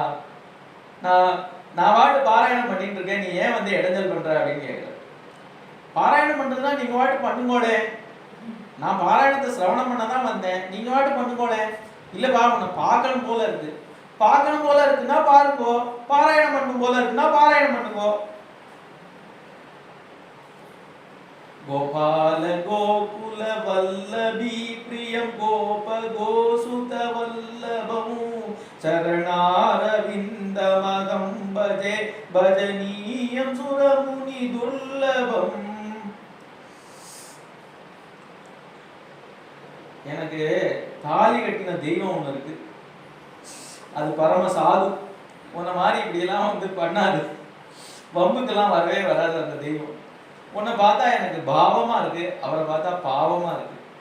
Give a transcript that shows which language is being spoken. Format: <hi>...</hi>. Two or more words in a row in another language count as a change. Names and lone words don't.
<ta>நான் வாட்டு பாராயணம் பண்ணிட்டு இருக்கேன், நீ ஏன் வந்து இடைஞ்சல் பண்ற அப்படின்னு கேட்குற. பாராயணம் பண்றதுன்னா நீங்க வாட்டு பண்ணுங்கோளே, நான் பாராயணத்தை சிரவணம் பண்ணதான் வந்தேன், நீங்க வாட்டு பண்ணுங்கோளே. இல்லப்பா உன்னை பார்க்கணும் போல இருக்கு, பார்க்கணும் போல இருக்குன்னா பாருங்கோ, பாராயணம் பண்ணும் போல இருக்குன்னா பாராயணம் பண்ணுங்கோ.</ta> <sa>गोपाल गोकुल वल्लभी प्रियं गोप गोसुत वल्लभमु चरणारविन्दमहं भजे भजनीयं सुरमुनि दुर्लभम्.</sa> <ta>எனக்கு தாலி கட்டின தெய்வம் ஒன்று இருக்கு, அது பரம சாது. உன்ன மாதிரி இப்படியெல்லாம் வந்து பண்ணாது, வம்புக்கெல்லாம் வரவே வராது அந்த தெய்வம். உன்னை பார்த்தா எனக்கு பாவமா இருக்கு, அவரை பார்த்தா பாவமா இருக்கு.</ta>